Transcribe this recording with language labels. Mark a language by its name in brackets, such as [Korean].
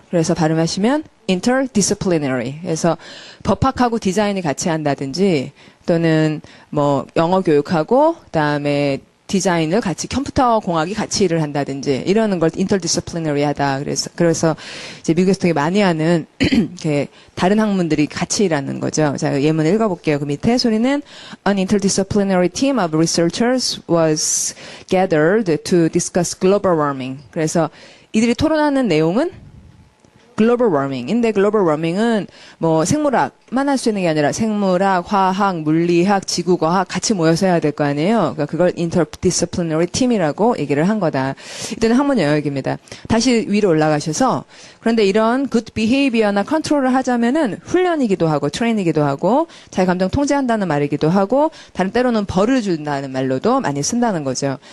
[Korean] 그래서 발음하시면 interdisciplinary. 그래서 법학하고 디자인이 같이 한다든지 또는 뭐 영어 교육하고 그다음에 디자인을 같이 컴퓨터 공학이 같이 일을 한다든지 이러는 걸 interdisciplinary 하다. 그래서 이제 미국에서 되게 많이 하는 다른 학문들이 같이 일하는 거죠. 자, 예문 읽어볼게요. 그 밑에 소리는 [English] An interdisciplinary team of researchers was gathered to discuss global warming. [Korean] 그래서 이들이 토론하는 내용은 글로벌 워밍인데 글로벌 워밍은 뭐 생물학만 할 수 있는 게 아니라 생물학, 화학, 물리학, 지구과학 같이 모여서 해야 될 거 아니에요. 그러니까 그걸 [English] interdisciplinary team [Korean] 이라고 얘기를 한 거다. 이때는 학문 영역입니다. 다시 위로 올라가셔서 그런데 이런 good behavior나 컨트롤을 하자면은 훈련이기도 하고 트레이닝이기도 하고 자기 감정 통제한다는 말이기도 하고 다른 때로는 벌을 준다는 말로도 많이 쓴다는 거죠.